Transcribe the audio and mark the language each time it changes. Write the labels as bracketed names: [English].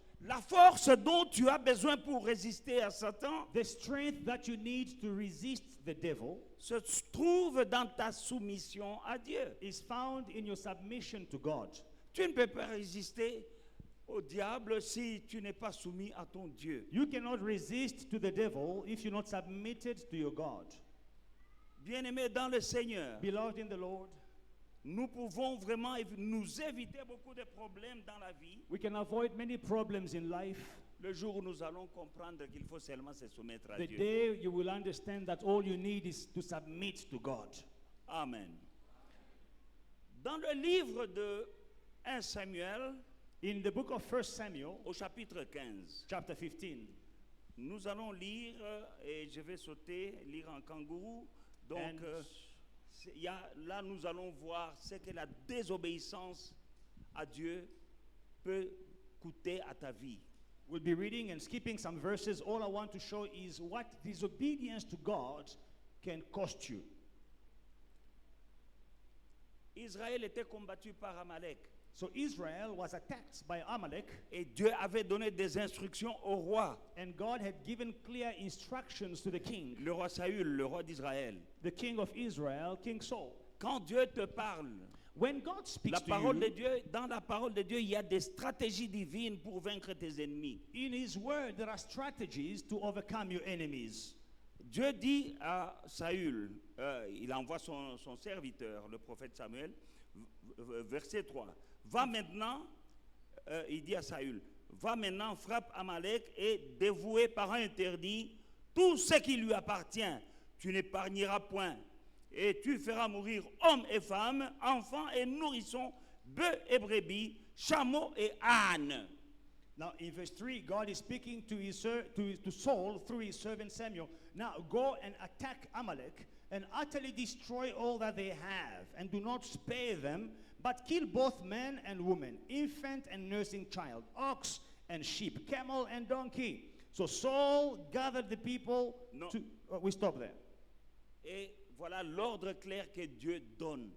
[French] La force dont tu as besoin pour résister à Satan [English] The strength that you need to resist the devil [French] se trouve dans ta soumission à Dieu. [English] is found in your submission to God. [French] Tu ne peux pas résister au diable si tu n'es pas soumis à ton Dieu. [English] You cannot resist to the devil if you're not submitted to your God. [French] Bien-aimés dans le Seigneur, [English] Beloved in the Lord, [French] nous pouvons vraiment nous éviter beaucoup de problèmes dans la vie [English] we can avoid many problems in life [French] le jour où nous allons comprendre qu'il faut seulement se soumettre à [English] the [French] Dieu. [English] day you will understand that all you need is to submit to God. [French] Amen. Dans le livre de 1 Samuel, [English] In the book of 1 Samuel, [French] au chapitre 15, [English] chapter 15, [French] nous allons lire, et je vais sauter, lire en kangourou. Donc, [English] And- [French] là, nous allons voir ce que la désobéissance à Dieu peut coûter à ta vie. [English] we'll be reading and skipping some verses. All I want to show is what disobedience to God can cost you. [French] Israël était combattu par Amalek. [English] So Israel was attacked by Amalek, [French] Et Dieu avait donné des instructions au roi, [English] and God had given clear instructions to the king, [French] le roi Saül, le roi d'Israël. [English] the king of Israel, King Saul. [French] Quand Dieu te parle, [English] When God speaks [French] La [English] to [French] parole de [English] you, [French] Dieu, dans la parole de Dieu, il y a des stratégies divines pour vaincre tes ennemis. [English] in His Word, there are strategies to overcome your enemies. [French] Dieu dit à Saül, il envoie son serviteur, le prophète Samuel, verset 3. Va maintenant, il dit à Saül, va maintenant, frappe Amalek et dévouer par un interdit tout ce qui lui appartient. Tu n'épargneras point. Et tu feras mourir hommes et femmes, enfants et nourrissons, bœufs et brebis, chameaux et ânes. [English] Now, in verse 3, God is speaking to Saul through his servant Samuel. Now, go and attack Amalek and utterly destroy all that they have, and do not spare them, but kill both men and women, infant and nursing child, ox and sheep, camel and donkey. So Saul gathered the people to... we stop there. [French] Et voilà l'ordre clair que Dieu donne